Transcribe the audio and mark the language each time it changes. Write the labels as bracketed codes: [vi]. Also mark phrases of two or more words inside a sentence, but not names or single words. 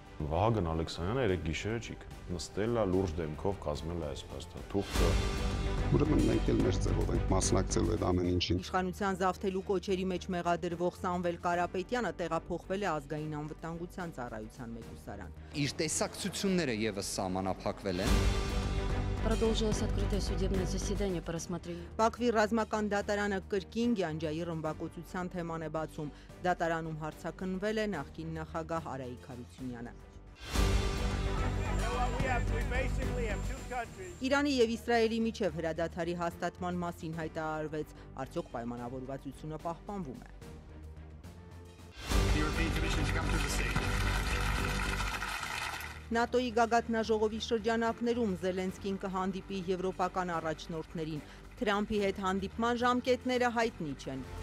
[hy] Վահագն Ալեքսանյանը երեկ գիշերը չի նստել է լուրջ դեմքով կազմել է այսպես թուղթը։ Ուրեմն մենք էլ մեր ձևով ենք մասնակցել այդ ամեն ինչին։ Իշխանության զավթելու կոչերի մեջ մեղադրվող Սամվել Կարապետյանը տեղափոխվել է ազգային անվտանգության ծառայության մեկուսարան։ Իր տեսակցությունները եւս սահմանափակվել են։ [ru] Продолжилось открытое судебное заседание по рассмотрению. [hy] Բաքվի ռազմական դատարանը կրկին Գյանջայի ռմբակոծության թեման է բացում։ Դատարանում հարցաքննվել է նախկին նախագահ Արայիկ Հարությունյանը։ Իրանի եւ Իսրայելի միջև հրադադարի հաստատման մասին հայտարարվեց, արդյոք պայմանավորվածությունը պահպանվում է։ ՆԱՏՕ-ի գագաթնաժողովի շրջանակներում Զելենսկին կհանդիպի եվրոպական առաջնորդներին, Թրամփի հետ հանդիպման ժամկետները հայտնի չեն։